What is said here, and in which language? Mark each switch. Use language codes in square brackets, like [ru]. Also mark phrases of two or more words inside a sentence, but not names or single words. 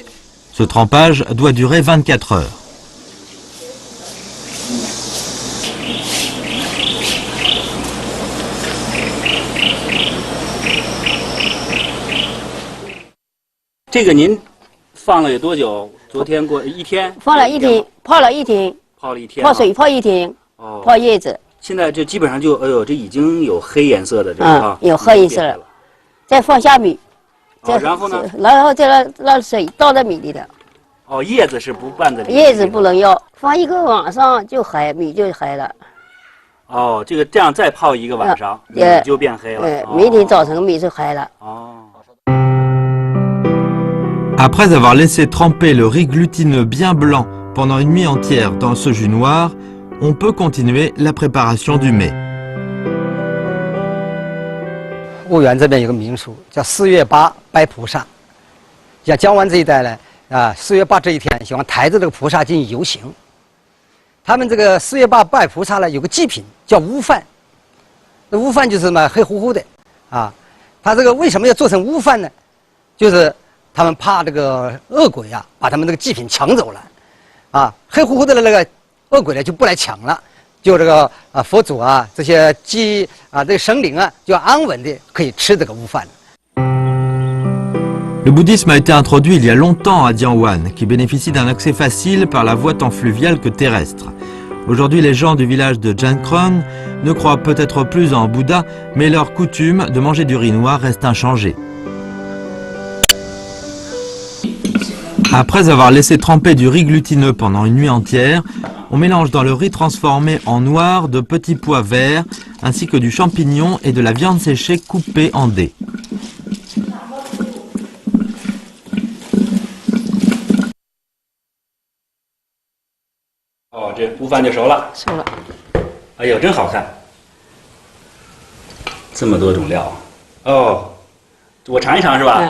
[fr] Ce trempage doit durer 24 heures. [zh] Vous 昨天过1天，放了1天，泡了1天，泡了1天，泡水泡1天，泡叶子。现在这基本上就，哎呦，这已经有黑颜色的这个啊，有黑颜色了。再放下米，然后呢？然后再让水倒在米里的。叶子是不拌在里面。叶子不能要，放1个晚上就黑，米就黑了。这样再泡1个晚上，米就变黑了。明天早晨米就黑了。 [fr] Après avoir laissé tremper le riz glutineux bien blanc pendant une nuit entière dans ce jus noir, on peut continuer la préparation du mets. [zh] 婺源这边有个民俗叫4月8拜菩萨，像江湾这一带呢，4月8这一天喜欢抬着这个菩萨进行游行。他们这个4月8拜菩萨呢，有个祭品叫乌饭，那乌饭就是什么黑乎乎的啊。他这个为什么要做成乌饭呢？就是他们怕这个恶鬼啊，把他们这个祭品抢走了，啊，黑乎乎的那个恶鬼呢就不来抢了，就这个佛祖啊这些这个神灵啊就安稳的可以吃这个乌饭。 [fr] Le bouddhisme a été introduit il y a longtemps à Dianwan, qui bénéficie d'un accès facile par la voie tant fluviale que terrestre. Aujourd'hui, les gens du village de Jiankrong ne croient peut-être plus en Bouddha, mais leur coutume de manger du riz noir reste inchangée. Après avoir laissé tremper du riz glutineux pendant une nuit entière, on mélange dans le riz transformé en noir de petits pois verts, ainsi que du champignon et de la viande séchée coupée en dés. [zh] Oh, 这乌饭就熟了。熟了。哎呦，真好看！这么多种料。哦。我尝一尝是吧？